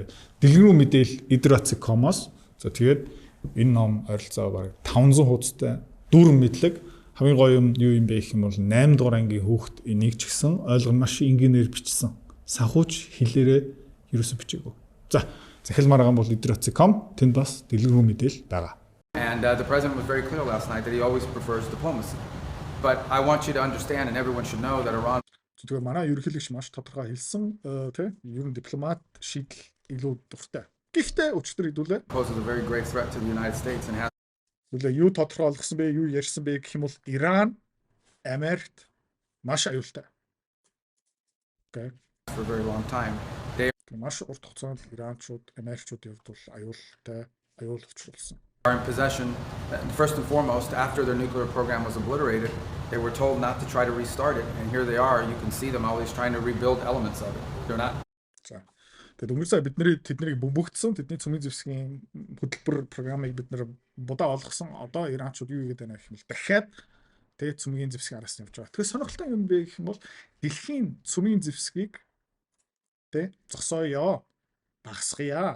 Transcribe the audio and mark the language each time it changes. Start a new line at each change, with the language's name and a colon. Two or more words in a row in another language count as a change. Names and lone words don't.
Mongolian: Дэлгэрэнгүй мэдээл Idrotsicom-оос за тэгээд энэ ном ойролцоо бараг 500 хуудастай дүүрэн мэдлэг хамгийн гоё юм юу юм бэ гэх юм бол 8 дугаар ангийн хүүхэд энийг ч гэсэн ойлгоно маш энгийнээр бичсэн. Санхүүч хэлээрээ ерөөсө бичээгүй. За захилмаар байгаа бол Idrotsicom тэнд бас дэлгэрэнгүй мэдээл байгаа.
English: And the president was very clear last night that he always prefers diplomacy. But I want you to understand, and everyone should know, that Iran
Mongolian: Тэгэхээр манай ерөнхийлөгч маш тодорхой хэлсэн тий ер нь дипломат шийдэл илүү дуртай. Гэхдээ өчтөр хэдүүлээ
English: poses a very great threat to the United States and has
Mongolian: юу тодорхой олгосон бэ, юу ярьсан бэ гэх юм бол Иран Америкт маш аюултай. Окей.
English: for a very long time.
Mongolian: Маш урт хугацаанд Иранчууд, Америкчуудын хувьд бол аюул учруулсан.
English: Are in possession, first and foremost, after their nuclear program was obliterated, they were told not to try to restart it. And here they are, you can see them always trying to rebuild elements of it. They're not.
Mongolian: За. Тэгээд өнгөрсөн тэднийг бөмбөгдсөн, тэдний цөмийн зэвсгийн хөтөлбөр програмыг бид нэр будаа олгосон. Одоо Иранчууд юу хийгээд байна гэх юм бол дахиад тэгээд цөмийн зэвсгийн араас нь явж байгаа. Тэгэхээр сонирхолтой юм бэ гэх юм бол дэлхийн цөмийн зэвсгийг зогсооё, багасгая.